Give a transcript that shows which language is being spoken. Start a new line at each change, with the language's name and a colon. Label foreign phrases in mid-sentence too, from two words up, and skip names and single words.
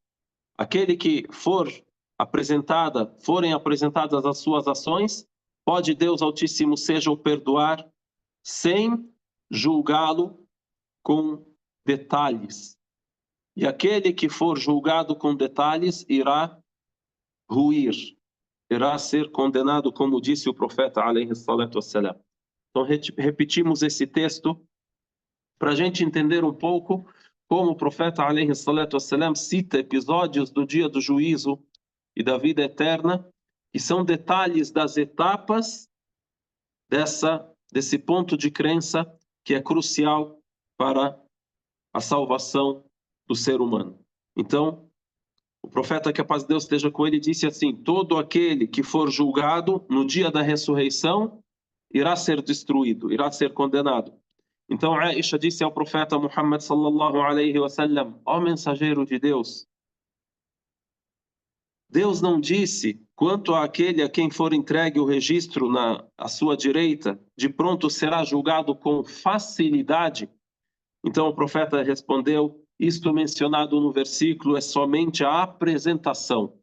Portuguese: Aquele que forem apresentadas as suas ações, pode Deus Altíssimo seja o perdoar sem julgá-lo com detalhes. E aquele que for julgado com detalhes irá ruir, irá ser condenado, como disse o profeta
Arabic: عليه الصلاة والسلام.
Portuguese: Então repetimos esse texto para a gente entender um pouco como o profeta
Arabic: عليه الصلاة والسلام
Portuguese: cita episódios do dia do juízo e da vida eterna, que são detalhes das etapas desse ponto de crença que é crucial para a salvação do ser humano. Então, o profeta, que a paz de Deus esteja com ele, disse assim, todo aquele que for julgado no dia da ressurreição irá ser destruído, irá ser condenado. Então Aisha disse ao profeta Muhammad
Arabic: صلى الله عليه وسلم,
Portuguese: ó mensageiro de Deus, Deus não disse quanto àquele a quem for entregue o registro à sua direita, de pronto será julgado com facilidade? Então o profeta respondeu, isto mencionado no versículo é somente a apresentação.